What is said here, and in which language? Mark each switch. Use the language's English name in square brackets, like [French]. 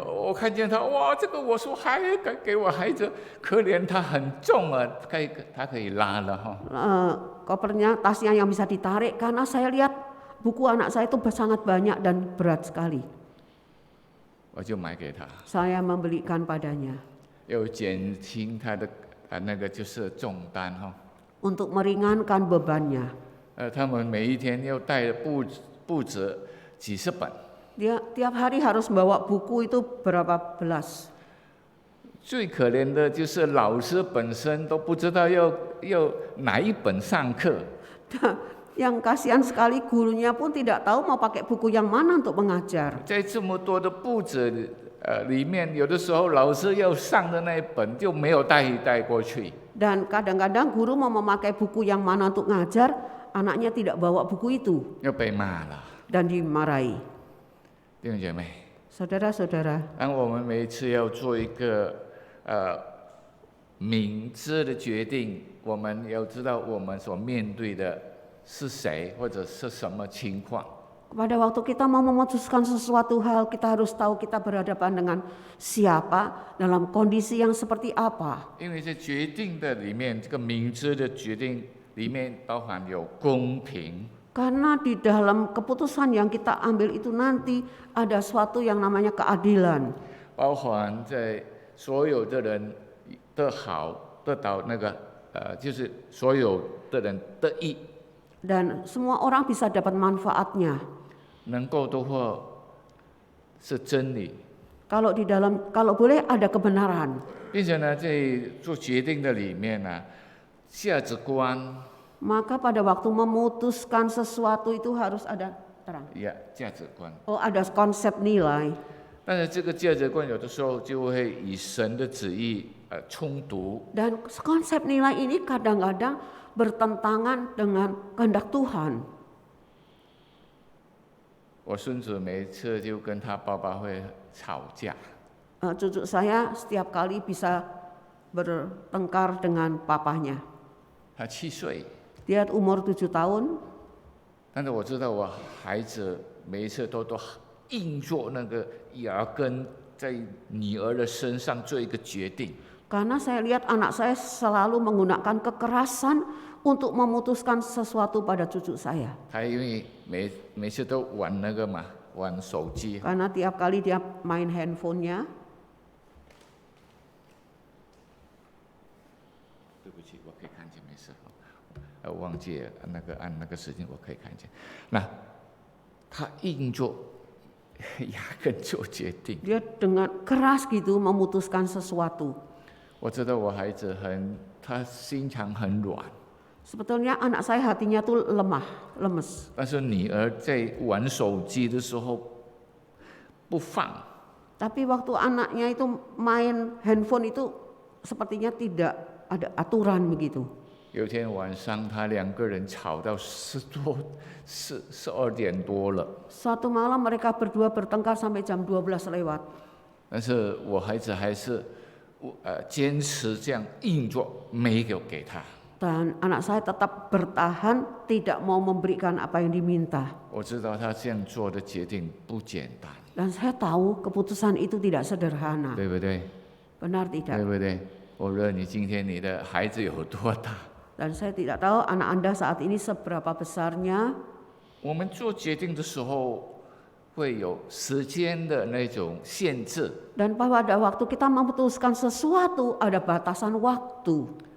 [Chinese] 我看见他，哇，这个我说还给我孩子，可怜他很重啊，他可以拉了哈。 [Indonesian] Kopernya, tasnya yang bisa ditarik, karena saya lihat buku anak saya itu sangat banyak dan berat sekali. [Chinese] 我就买给他， [Indonesian] Saya membelikan padanya [Chinese] 要减轻他的那个就是重担哈。 [Indonesian] untuk meringankan bebannya. [Chinese] 他们每一天要带不止几十本。 [Indonesian] Dia tiap hari harus bawa buku itu berapa belas. [Chinese] 最可怜的就是老师本身都不知道要哪一本上课。 [Indonesian] Yang kasihan sekali gurunya pun tidak tahu mau pakai buku yang mana untuk mengajar. [Chinese] 在这么多的布子里面，有的时候老师要上的那一本就没有带过去。 [Indonesian] Dan kadang-kadang guru mau memakai buku yang mana untuk ngajar, anaknya tidak bawa buku itu [Chinese] 又被骂了。 [Indonesian] dan dimarahi. [Chinese] 弟兄姐妹， [Indonesian] Saudara-saudara, [Chinese] 当我们每一次要做一个明智的决定，我们要知道我们所面对的是谁，或者是什么情况。 [Indonesian] pada waktu kita mau memutuskan sesuatu hal, kita harus tahu kita berhadapan dengan siapa, dalam kondisi yang seperti apa. [Chinese] 因为在决定的里面，这个明智的决定里面包含有公平， [Indonesian] Karena di dalam keputusan yang kita ambil itu nanti ada suatu yang namanya keadilan. [Chinese] 包含在所有的人的好得到那个就是所有的人得益， [Indonesian] Dan semua orang bisa dapat manfaatnya. [Chinese] 能够的话是真理， [Indonesian] Kalau boleh ada kebenaran. [Chinese] 并且呢，在做决定的里面呢，价值观 [Indonesian] Maka pada waktu memutuskan sesuatu itu harus ada terang. [Chinese] 呀，价值观。 [Indonesian] Oh, ada konsep nilai. [Chinese] 但是这个价值观有的时候就会与神的旨意冲突， [Indonesian] Dan konsep nilai ini kadang-kadang bertentangan dengan kehendak Tuhan. [Chinese] 我孙子每一次就跟他爸爸会吵架， [Indonesian] Cucu saya setiap kali bisa bertengkar dengan papahnya. [Chinese] 他7岁， [Indonesian] Dia umur 7 tahun, [Chinese] 但是我知道我孩子每一次都硬做那个牙根在女儿的身上做一个决定， [Indonesian] karena saya lihat anak saya selalu menggunakan kekerasan untuk memutuskan sesuatu pada cucu saya. [Chinese] 他因为每次都玩那个嘛，玩手机， [Indonesian] Karena tiap kali dia main handphonenya, [Chinese] 对不起，我可以看见，没事。我忘记了按那个时间，我可以看见。那他硬做牙根做决定。 [Indonesian] dia dengan keras gitu memutuskan sesuatu. [Chinese] 我知道我孩子他心肠很软， [Indonesian] Sebetulnya anak saya hatinya tuh lemah, lemes. [Chinese] 但是女儿在玩手机的时候不放， [Indonesian] Tapi waktu anaknya itu main handphone itu sepertinya tidak ada aturan begitu. [Chinese] 有一天晚上，他2个人吵到12点多了， [Indonesian] Suatu malam mereka berdua bertengkar sampai jam 12 lewat. [Chinese] 但是我孩子还是坚持这样硬做，没有给他。 [Indonesian] Dan anak saya tetap bertahan, tidak mau memberikan apa yang diminta. [Chinese] 我知道他这样做的决定不简单， [Indonesian] Dan saya tahu keputusan itu tidak sederhana. [Chinese] 对不对？ [Indonesian] Benar [Chinese] 对 [Indonesian] tidak? [Chinese] 不对？无论你今天你的孩子有多大， [Indonesian] Dan saya tidak tahu anak Anda saat ini seberapa besarnya. [Chinese] 我们做决定的时候会有时间的那种限制。 [Indonesian] Dan pada waktu kita memutuskan sesuatu ada batasan waktu.